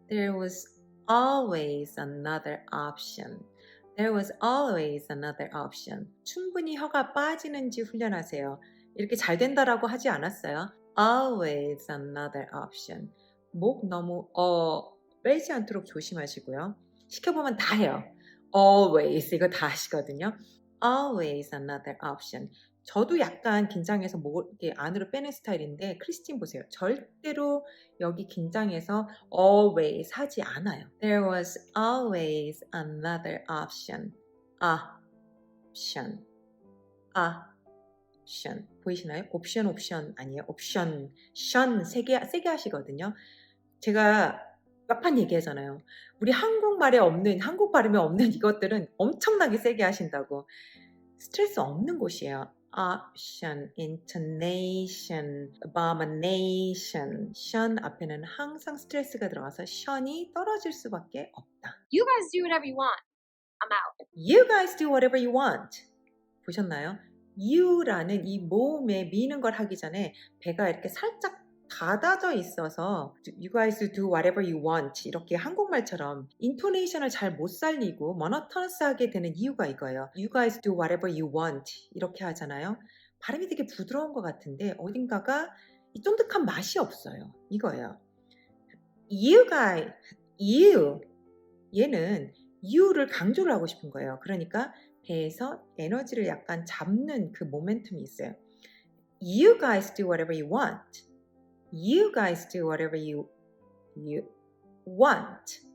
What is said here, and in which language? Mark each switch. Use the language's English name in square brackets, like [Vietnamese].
[English] There was always another option. There was always another option. [Korean] 충분히 혀가 빠지는지 훈련하세요. 이렇게 잘 된다라고 하지 않았어요. [English] Always another option. [Korean] 목 너무 빼지 않도록 조심하시고요. 시켜보면 다 해요. Always 이거 다 하시거든요. [English] Always another option. [Korean] 저도 약간 긴장해서 목을 이렇게 안으로 빼는 스타일인데 크리스틴 보세요. 절대로 여기 긴장해서 always 하지 않아요. [English] There was always another option. option. option. [Korean] 보이시나요? 옵션 아니에요. 옵션. 세게 하시거든요. 제가 몇 판 얘기하잖아요. 우리 한국 발음에 없는 이것들은 엄청나게 세게 하신다고. 스트레스 없는 곳이에요. [English] option, intonation, abomination. [Korean] 션 앞에는 항상 스트레스가 들어가서 션이 떨어질 수밖에 없다. [English] You guys do whatever you want. I'm out. You guys do whatever you want. [Korean] 보셨나요? you라는 이 모음에 미는 걸 하기 전에 배가 이렇게 살짝 닫아져 있어서 [English] you guys do whatever you want [Korean] 이렇게 한국말처럼 인토네이션을 잘 못 살리고 모노토너스하게 되는 이유가 이거예요. [English] You guys do whatever you want [Korean] 이렇게 하잖아요. 발음이 되게 부드러운 것 같은데 어딘가가 이 쫀득한 맛이 없어요. 이거예요. [English] You guys, you. [Korean] 얘는 you를 강조를 하고 싶은 거예요. 그러니까 배에서 에너지를 약간 잡는 그 모멘텀이 있어요. [English] You guys do whatever you want. You guys do whatever you want.